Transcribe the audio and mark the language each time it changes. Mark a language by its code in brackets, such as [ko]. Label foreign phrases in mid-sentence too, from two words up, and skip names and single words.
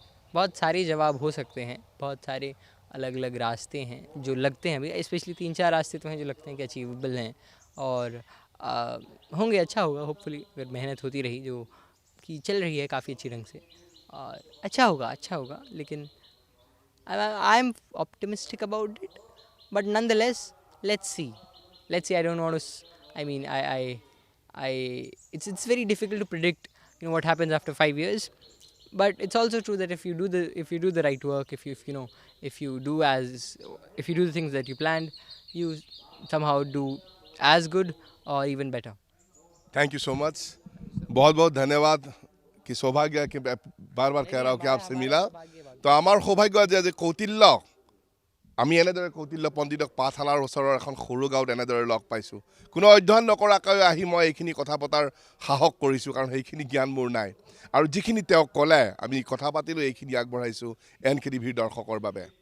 [hi] बहुत सारे जवाब हो सकते हैं, बहुत सारे अलग अलग रास्ते हैं जो लगते हैं अभी, स्पेशली 3-4 रास्ते तो हैं जो लगते हैं कि अचीवेबल हैं, और होंगे. अच्छा होगा होपफुली, अगर मेहनत होती रही, जो कि चल रही है काफ़ी अच्छी ढंग से, और अच्छा होगा. [en] लेकिन I am optimistic about it, but none the less let's see. I don't want to, I mean, I it's very difficult to predict what happens after 5 years, but it's also true that if you do the right work, if you do the things that you planned, you somehow do as good or even better. thank you so much, [hi] बहुत बहुत धन्यवाद। कि सौभाग्य कि बार बार कह रहा हूँ कि आपसे मिला। [as] তো আমাৰ সৌভাগ্য যে কৌটিল্য আমি এনেদৰে কৌটিল্য পণ্ডিতক পাঠশালাৰ ওচৰৰ এখন সৰু গাঁৱত এনেদৰে লগ পাইছোঁ। কোনো অধ্যয়ন নকৰাকৈ আহি মই এইখিনি কথা পতাৰ সাহস কৰিছোঁ, কাৰণ সেইখিনি জ্ঞান মোৰ নাই। আৰু যিখিনি তেওঁ ক'লে আমি কথা পাতিলোঁ, এইখিনি আগবঢ়াইছোঁ NKTVৰ দৰ্শকৰ বাবে।